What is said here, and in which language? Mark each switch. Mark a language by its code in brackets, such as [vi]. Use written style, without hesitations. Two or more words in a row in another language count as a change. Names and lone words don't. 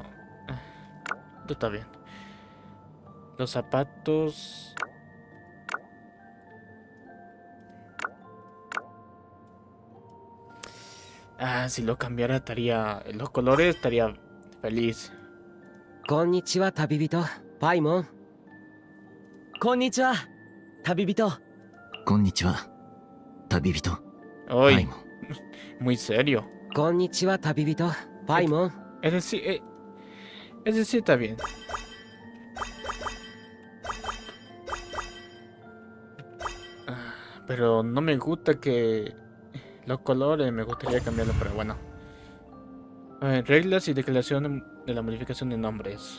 [es] Esto está bien. Los zapatos... Ah, si lo cambiara estaría... Los colores estaría feliz. [ja] こんにちは旅人パイモン。こんにちは旅人。こんにちは旅人パ [es] Hoy, [ja] イモン。 [es] muy serio. [ja] こんにちは旅人パイモン。 [es] Ese sí está bien. Pero no me gusta que los colores, me gustaría cambiarlo, pero bueno. Reglas y declaración de la modificación de nombres.